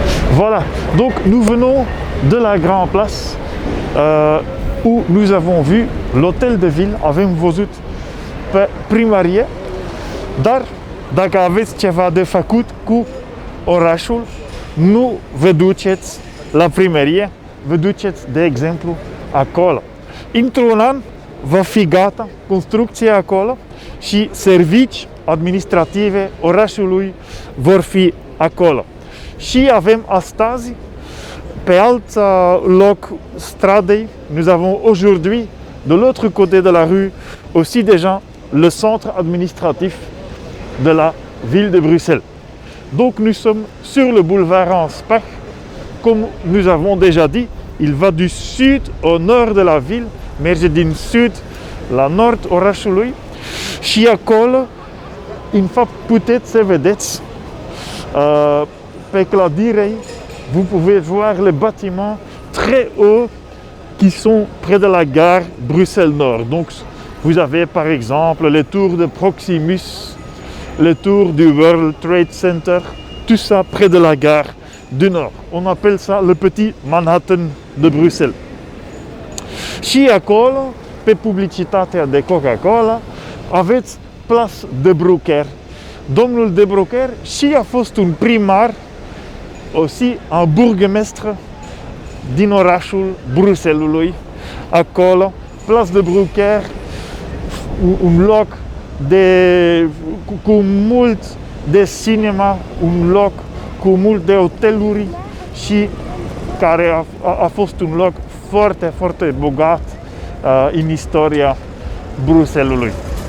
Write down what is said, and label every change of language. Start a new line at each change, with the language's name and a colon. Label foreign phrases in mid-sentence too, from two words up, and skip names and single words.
French: Voilà, donc nous venons de la Grand Place où nous avons vu l'hôtel de ville.
Romanian: Avem văzut pe primărie, dar dacă aveți ceva de făcut cu orașul, nu vă duceți la primărie, vă duceți, de exemplu, acolo. Într-un an va fi gata construcția acolo și servicii administrative orașului vor fi acolo. Și avem astăzi, pe alt loc stradei,
French: nous avons aujourd'hui, de l'autre côté de la rue, aussi déjà le centre administratif de la ville de Bruxelles. Donc nous sommes sur le boulevard Anspach. Comme nous avons déjà dit, il va du sud au nord de la ville,
Romanian: merge din sud la nord orașului și acolo, în fapt, puteți să vedeți pe clădirei,
French: vous pouvez voir les bâtiments très hauts qui sont près de la gare Bruxelles Nord. Donc vous avez par exemple les tours de Proximus, les tours du World Trade Center, tout ça près de la gare du Nord. On appelle ça le petit Manhattan de Bruxelles.
Romanian: Și acolo, pe publicitatea de Coca-Cola, aveți Place de Brucker. Domnul de Brucker și a fost un primar,
French: aussi un bourgmestre
Romanian: din orașul Bruxellesului. Acolo, Place de Brucker, un loc cu mult de cinema, un loc cu mult de hoteluri și care a fost un loc foarte, foarte bogat în istoria Bruxellesului.